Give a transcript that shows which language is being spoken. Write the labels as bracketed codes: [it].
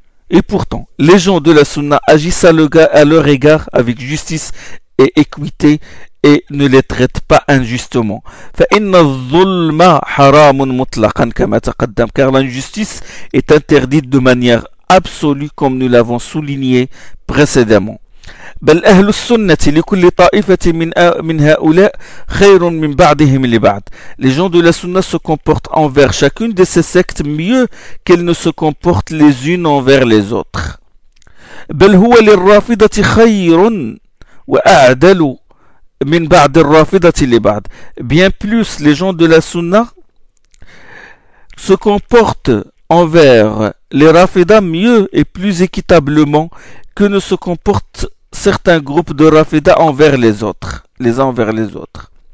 [fr] Et pourtant, les gens de la sunna agissent à leur égard avec justice et équité et ne les traitent pas injustement. [ar] Fa inna adh-dhulma haramun mutlaqan kama taqaddam, [fr] car l'injustice est interdite de manière absolue comme nous l'avons souligné précédemment. [ar] بل أهل السنة لكل طائفة من هؤلاء خير من بعضهم لبعض. [fr] Les gens de la sunna se comportent envers chacune de ces sectes mieux qu'elles ne se comportent les unes envers les autres. [ar] بل هو للرافضة خير وأعدل من بعض الرافضة لبعض. [fr] Bien plus, les gens de la sunna se comportent envers les rafidas mieux et plus équitablement que ne se comportent certains groupes de rafida envers les autres, les uns envers les autres.